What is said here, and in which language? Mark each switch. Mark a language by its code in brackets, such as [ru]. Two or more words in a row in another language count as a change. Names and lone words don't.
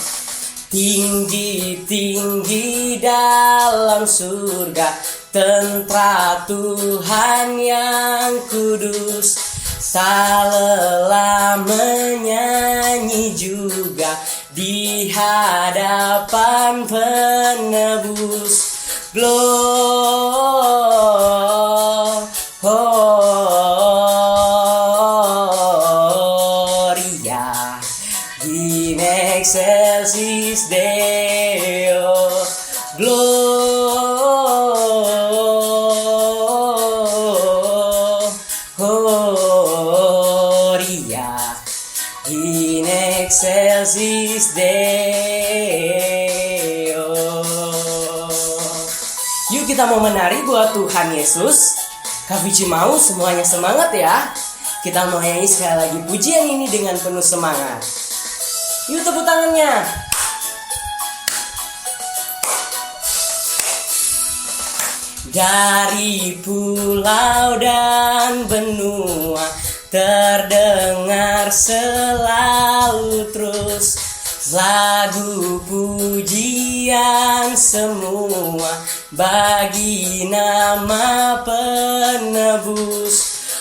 [id] Tinggi-tinggi dalam surga, tentara Tuhan yang kudus, tak lelah menyanyi juga di hadapan penebus. [la] Gloria in excelsis Deo. Gloria in excelsis Deo. [id] Yuk kita mau menari buat Tuhan Yesus. Kak Vici mau semuanya semangat ya. Kita mau nyanyi sekali lagi pujian ini dengan penuh semangat. Yuk tepuk tangannya. Dari pulau dan benua terdengar selalu terus lagu pujian semua bagi nama penebus.